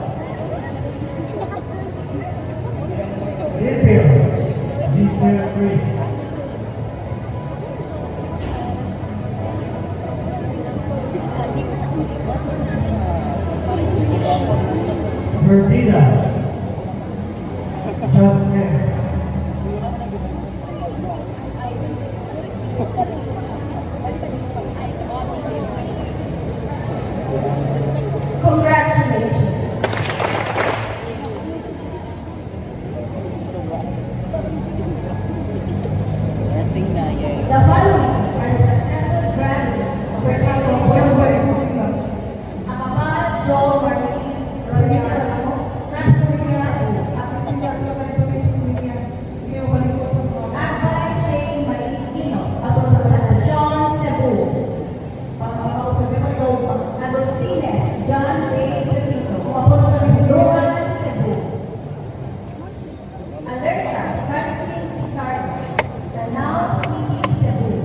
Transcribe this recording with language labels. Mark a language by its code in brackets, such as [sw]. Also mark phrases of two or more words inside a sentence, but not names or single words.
[en] Ipil Giselle Chris. Bertina Jasmine. Congratulations. The following are the successful graduates of our Chinese Akapal Joel Marie Royal, Maximilian Akbay Shane Marie Pino, Asuncion Cebu, Agustines John Day Pepito, Roman Cebu, Alerta Francine Starr, Danao City Cebu,